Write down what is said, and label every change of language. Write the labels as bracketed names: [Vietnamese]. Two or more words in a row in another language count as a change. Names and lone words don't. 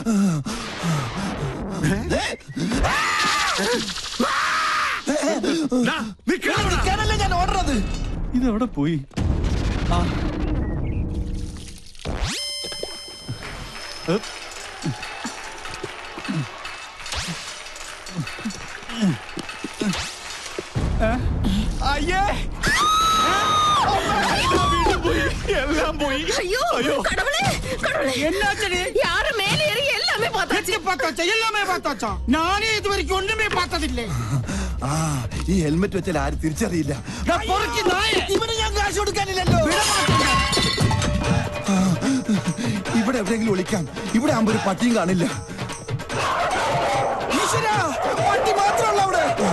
[Malayalam] ഞാൻ ഓടുന്നത്. ഇതെവിടെ പോയി? അയ്യേ, [Tamil] எல்லாம் போய். ஐயோ கடவுளே கடவுளே, என்னாச்சடி? யாரு மேல ஏறி எல்லாமே பார்த்தாச்சு. எல்லாமே பார்த்தாச்சா? நானே இதுவரைக்கும் ஒண்ணுமே பார்த்ததில்லை. [Malayalam] ഈ ഹെൽമെറ്റ് വെച്ചാൽ ആരും തിരിച്ചറിയില്ല. ഇവന് ഞാൻ കാശ് കൊടുക്കാനില്ലല്ലോ. ഇവിടെ എവിടെയെങ്കിലും ഒളിക്കാം. ഇവിടെ ആകുമ്പോ ഒരു പട്ടിയും കാണില്ല. ഈശ്വരാ, പട്ടി മാത്രമല്ല അവിടെ.